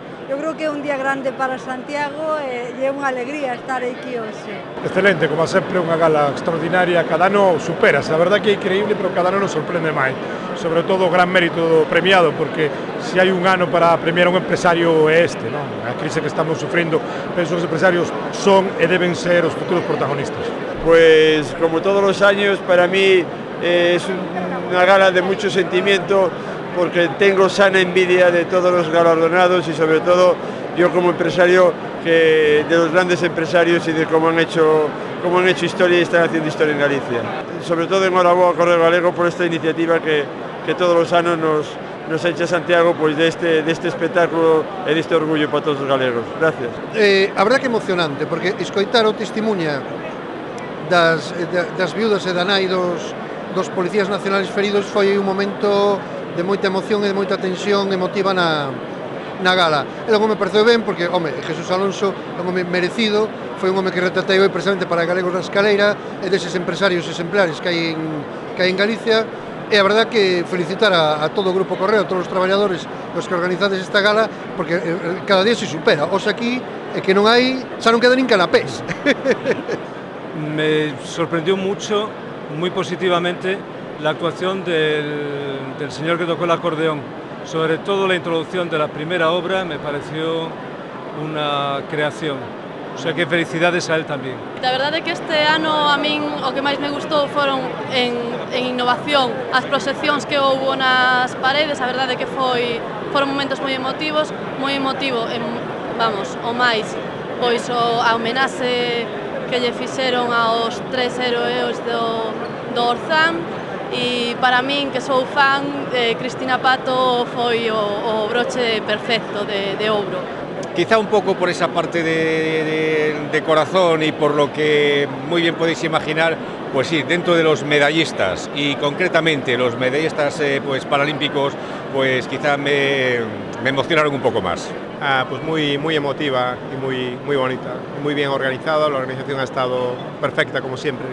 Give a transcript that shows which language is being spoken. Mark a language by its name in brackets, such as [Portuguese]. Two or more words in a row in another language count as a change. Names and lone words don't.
[Galician] Eu creo que é un día grande para Santiago e é unha alegría estar aquí hoxe. Excelente, como sempre, unha gala extraordinaria, cada ano superase, a verdade que é increíble, pero cada ano nos sorprende máis. Sobre todo o gran mérito do premiado, porque se hai un ano para premiar a un empresario é este, non? A crise que estamos sufrindo, penso que os empresarios son e deben ser os futuros protagonistas. [Spanish] Pues como todos los años, para mí es una gala de mucho sentimiento, porque tengo sana envidia de todos los galardonados y sobre todo yo como empresario de los grandes empresarios y de cómo han hecho historia y están haciendo historia en Galicia. Sobre todo enhorabuena a Correo Galego por esta iniciativa que todos los años nos echa Santiago pues de este espectáculo [Galician] e deste orgullo para todos os galegos. [Spanish] Gracias. [Galician] A verdade que emocionante, porque escoitar o testimuña das viudas e da nai dos [Spanish] policías nacionales [Galician] feridos foi un momento de moita emoción e de moita tensión emotiva na gala. E logo me pareceu ben porque, home, Jesús Alonso é un home merecido, foi un home que retratei hoy precisamente para Galegos na Escaleira e deses empresarios exemplares que hai en Galicia. E a verdade que felicitar a todo o Grupo Correo, a todos os traballadores os que organizades esta gala, porque cada día se supera. Os aquí é que non hai, xa non queda nin canapés. [Spanish] Me sorprendió mucho, muy positivamente, la actuación del señor que tocó el acordeón. Sobre todo la introducción de la primera obra me pareció una creación. O sea que felicidades a él tamén. [Galician] A verdade é que este ano a min o que máis me gustou foron en innovación as proxeccións que houbo nas paredes. A verdade é que foron momentos moi emotivos, o máis, pois a homenaxe que lle fixeron aos 3 heroes do Orzán. E para min, que sou fan, Cristina Pato foi o broche perfecto de ouro. [Spanish] Quizá un poco por esa parte de corazón y por lo que muy bien podéis imaginar, pues sí, dentro de los medallistas y concretamente los medallistas pues paralímpicos, pues quizá me emocionaron un poco más. Pues muy emotiva y muy bonita, muy bien organizada, la organización ha estado perfecta como siempre.